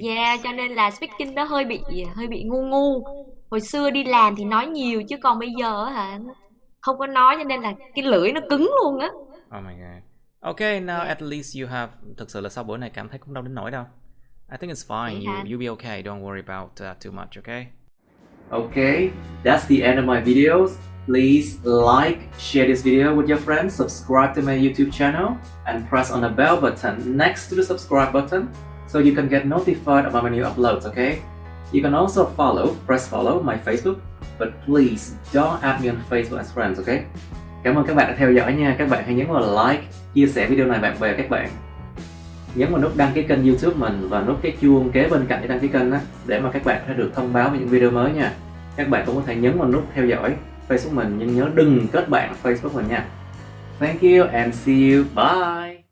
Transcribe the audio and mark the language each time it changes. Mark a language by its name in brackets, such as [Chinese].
[Vietnamese] Dạ cho nên là speaking nó hơi bị ngu ngu. Hồi xưa đi làm thì nói nhiều, chứ còn bây giờ á hả không có nói, cho nên là cái lưỡi nó cứng luôn á. [English] Oh my god. Okay, now [Vietnamese] Dạ [English] at least you have. [Vietnamese] Thực sự là sau bữa này cảm thấy cũng đâu đến nỗi đâu. [English] I think it's fine. [Vietnamese] vậy hả anh? [English] You'll be okay. Don't worry about too much. Okay. Okay, that's the end of my videos. Please like, share this video with your friends, subscribe to my YouTube channel, and press on the bell button next to the subscribe button so you can get notified about my new uploads, okay? You can also press follow my Facebook, but please don't add me on Facebook as friends, okay? [Vietnamese] Cảm ơn các bạn đã theo dõi nha. Các bạn hãy nhấn vào like, chia sẻ video này bạn bè các bạn. Nhấn vào nút đăng ký kênh YouTube mình và nút cái chuông kế bên cạnh cái đăng ký kênh đó, để mà các bạn có thể được thông báo về những video mới nha. Các bạn cũng có thể nhấn vào nút theo dõi Facebook mình, nhưng nhớ đừng kết bạn Facebook mình nha. [English] Thank you and see you. Bye.